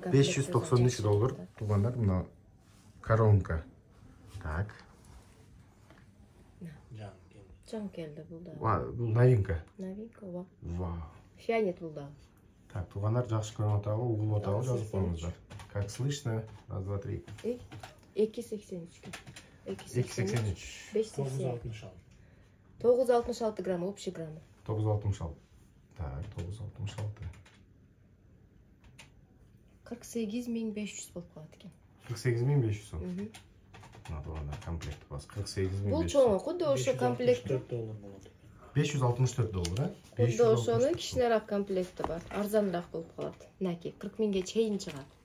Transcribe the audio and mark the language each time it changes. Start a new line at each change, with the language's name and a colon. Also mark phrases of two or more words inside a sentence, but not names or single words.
Kyrgyz: 593 доллар тугандар, мына коронка. Так. Жан келди бул да. Бул новинка. Новинка, ооба. Вау. Фианит бул да. Так, тугандар жакшы көрүп атабы, угулуп атабы, жазып коюңуздар.
Russian: Как слышно? Раз, два, три. 283. 283. 966. 966 грамм, общий граммы. 966. Так, 966.
Kyrgyz: 48.500 болуп калат экен. 48.500 сом.
Russian: Надо комплект
Kyrgyz: бас. 48.500. Бул чоң, кудда ошо комплект. 564 доллар болот. 564 доллар, Кудда ошонун кичинерээк комплекти бар. Арзаныраак болуп калат. Мынакей 40 миңге чейин чыгат.